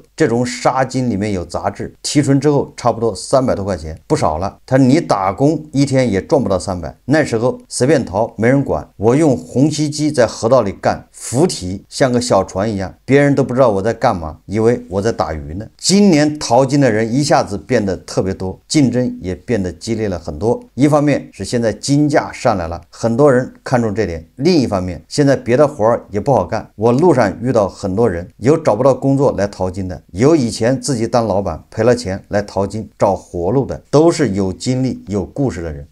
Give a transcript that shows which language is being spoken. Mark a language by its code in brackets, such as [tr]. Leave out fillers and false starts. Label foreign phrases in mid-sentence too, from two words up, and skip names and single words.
[zh] 這種沙金裡面有雜質，提純之後差不多300多塊錢，不少了。他你打工一天也賺不到300。那時候隨便淘沒人管，我用虹吸機在河道裡幹，浮體像個小船一樣，別人都不知道我在幹嘛，以為我在打魚呢。今年淘金的人一下子變得特別多，競爭也變得激烈了很多。一方面是現在金價上來了，很多人看重這點；另一方面，現在別的活兒也不好幹。我路上遇到很多人，有找不到工作來淘金的，有以前自己当老板賠了錢來淘金找活路的，都是有經歷有故事的人。